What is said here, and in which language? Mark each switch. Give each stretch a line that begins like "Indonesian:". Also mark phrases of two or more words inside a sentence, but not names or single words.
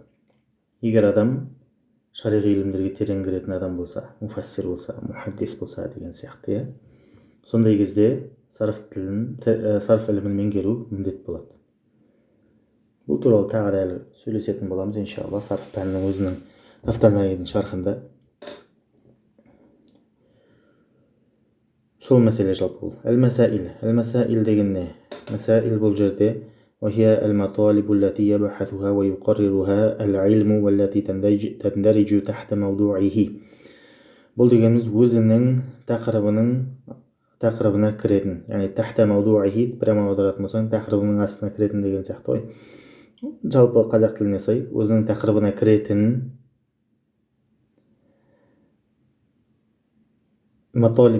Kazakh: Егер адам шариғи илімдерге терең кіретін адам болса, муфассир болса, мухаддис болса деген сияқты, сондай кезде сарф ілімін меңгеру міндет болады. Бұл туралы тағы да әлі сөйлесетін боламыз, иншалла, сарф пәнінің өзінің Нафтазанидің шархында. Сол мәселе жалпы бұл. Әл-мәсаил деген не? Мәсаил бұл жерде
Arabic: وهي المطالب التي يبحثها ويقررها العلم والتي تندرج تحت موضوعه.
Kazakh: Бұл дегеніміз өзінің тақырыбына кіретін, яғни
Arabic: تحت موضوعه,
Kazakh: прямо аударатын болсаң, тақырыбының астына кіретін деген сияқты ғой. жалпы қазақ тіліне сай өзінің тақырыбына кіретін матолиб.